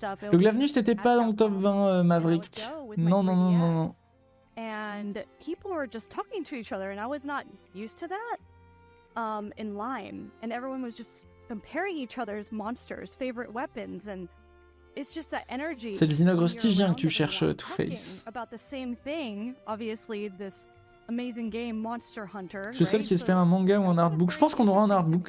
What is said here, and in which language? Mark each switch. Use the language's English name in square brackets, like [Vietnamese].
[French] Le Glavnus n'était pas dans le top 20, Maverick. Non, non, non, non, non. [English] And people were just talking to each other, and I was not used to that in line. And everyone was just comparing each other's monsters, favorite weapons, and it's just that energy. [French] C'est le Zinogre stygien que tu cherches, Two-Face. [English] About the same thing, obviously, this amazing game, Monster Hunter. [French] Je suis seul qui espère un manga ou un artbook. Je pense qu'on aura un artbook.